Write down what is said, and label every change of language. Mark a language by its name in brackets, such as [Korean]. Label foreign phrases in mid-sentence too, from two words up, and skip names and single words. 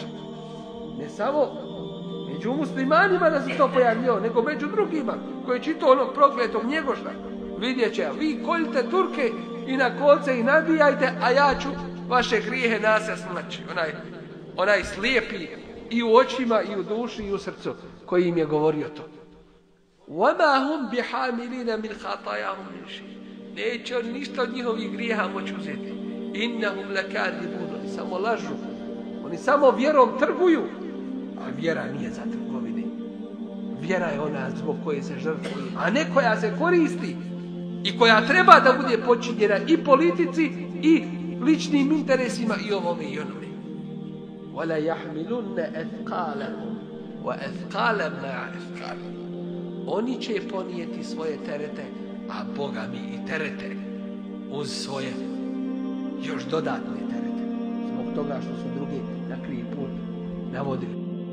[Bosnian] Ne samo među muslimanima da se to pojavljio, nego među drugima koji čito onog prokletog Njegoša. Vidjet će, vi koljite Turke i na kolce i nabijajte, a ja ću vaše grijehe nase smaći. Onaj slijepi i u očima, i u duši, i u srcu, koji im je govorio to. [Arabic] وَمَا هُمْ بِحَامِلِينَ مِنْ خَطَايَاهُمْ مِنْ شَيْءٍ. [Bosnian] Neće on ništa od njihovih grijeha moći uzeti. [Arabic] إِنَّهُمْ لَكَاذِبُونَ. [Bosnian] Oni samo lažu. Oni samo vjerom trguju. A vjera nije za trgovine. Vjera je ona zbog koje se žrtvuje, a ne koja se koristi i koja treba da bude počinjena i politici i ličnim interesima i ovome i onome. [Arabic] وَلَا يَحْمِلُنَّ أَثْقَالَهُمْ وَأَثْقَالًا مَعَ أَثْقَالِهِمْ. [Bosnian] Oni će ponijeti svoje terete, a Boga mi i terete uz svoje još dodatne terete. Zbog toga što su drugi na krivi put navodili.